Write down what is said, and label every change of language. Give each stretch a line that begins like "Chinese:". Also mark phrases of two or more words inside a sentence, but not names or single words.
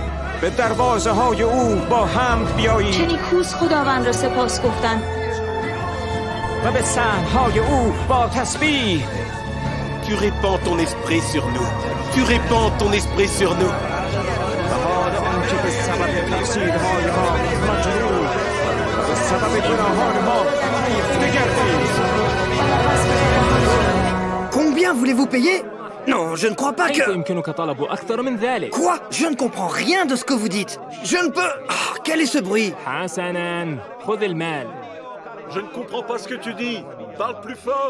Persian: به دروازه‌های او با حمد بیایید. چه نیکوست خداوند را سپاس گفتن. و به صحن‌های او با تسبیح.
French: Tu répands ton esprit sur nous. Tu répands ton esprit sur nous.
Persian: بهار آنکه به سبب تقصیرهای ما مجروح و به سبب گناهان ما ریخته گردید.
French: Combien voulez-vous payer? Non, je ne crois pas que... Quoi? Je ne comprends rien de ce que vous dites. Je ne peux... Oh, quel est ce bruit? Je ne comprends pas ce que tu dis. Parle plus fort.